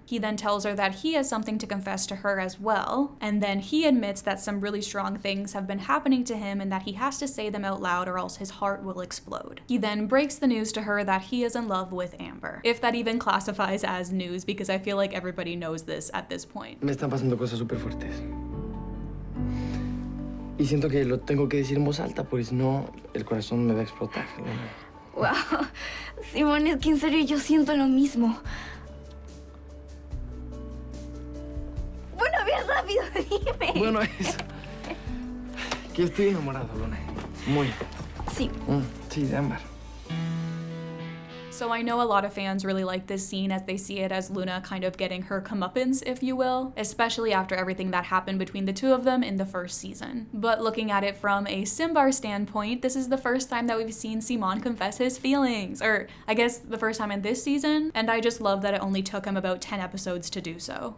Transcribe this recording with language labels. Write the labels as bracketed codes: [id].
[en] He then tells her that he has something to confess to her as well, and then he admits that some really strong things have been happening to him and that he has to say them out loud or else his heart will explode. He then breaks the news to her that he is in love with Amber, if that even classifies as news, because I feel like everybody knows this at this point. [es] Me están pasando cosas súper fuertes. Y siento que lo tengo que decir en voz alta, porque si no, el corazón me va a explotar. Wow. Simón, es que en serio yo siento lo mismo. Bueno, bien rápido, dime. Bueno, es que estoy enamorado, Luna. Muy. Sí. Sí, de ámbar. [en] So I know a lot of fans really like this scene as they see it as Luna kind of getting her comeuppance, if you will, especially after everything that happened between the two of them in the first season. But looking at it from a Simbar standpoint, this is the first time that we've seen Simón confess his feelings, or I guess the first time in this season, and I just love that it only took him about 10 episodes to do so.